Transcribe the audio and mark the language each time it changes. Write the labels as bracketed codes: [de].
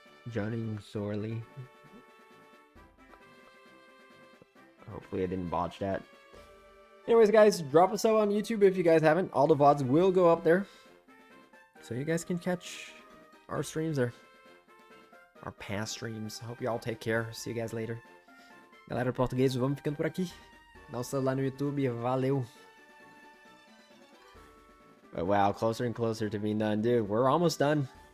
[en] Johnny Sorley. Hopefully I didn't botch that. Anyways, guys, drop a sub on YouTube if you guys haven't. All the VODs will go up there. So you guys can catch our streams there. Our past streams. Hope you all take care. See you guys later. [pt] Galera português, vamos ficando por aqui. Dá um sub lá no YouTube. Valeu. [en] But wow, closer and closer to being done. Dude, we're almost done.